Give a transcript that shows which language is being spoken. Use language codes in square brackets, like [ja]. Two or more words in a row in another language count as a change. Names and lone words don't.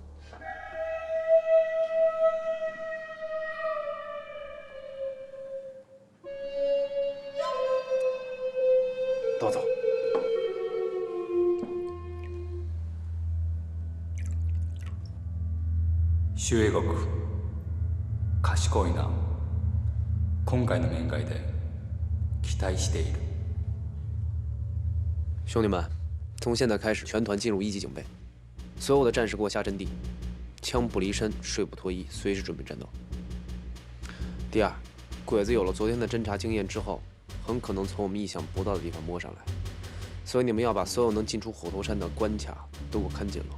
[ja] どうぞ。周英国、賢いな。今回の面会で期待している。 [zh] 兄弟们，从现在开始，全团进入1级警备。所有的战士给我下阵地，枪不离身，水不脱衣，随时准备战斗。第二，鬼子有了昨天的侦察经验之后，很可能从我们意想不到的地方摸上来，所以你们要把所有能进出虎头山的关卡都给我看紧了。